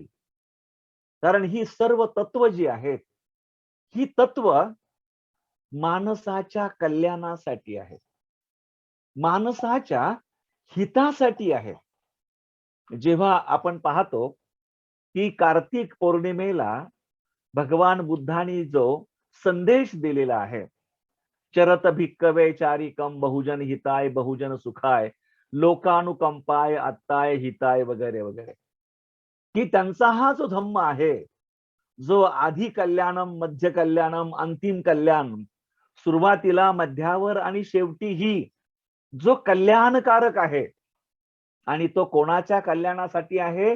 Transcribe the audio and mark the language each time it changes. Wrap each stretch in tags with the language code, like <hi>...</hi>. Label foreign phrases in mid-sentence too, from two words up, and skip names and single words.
<mr>कारण ही सर्व तत्व जी आहेत, ही तत्व माणसाच्या कल्याणासाठी आहेत, माणसाच्या हितासाठी आहेत. जेव्हा आपण पाहतो की कार्तिक पौर्णिमेला भगवान बुद्धांनी जो संदेश दिलेला आहे,</mr> <pi>चरत भिक्कवे चारिकम बहुजन हिताय बहुजन सुखाय लोकानुकंपाय आत्ताय हिताय</pi> <mr>वगैरे वगैरे, की त्यांचा हा जो धम्म आहे, जो</mr> <pi>आधी कल्याणम मध्य कल्याणम अंतिम कल्याण,</pi> <mr>सुरुवातीला मध्यावर आणि शेवटीही जो कल्याणकारक आहे, आणि तो कोणाच्या कल्याणासाठी आहे?</mr>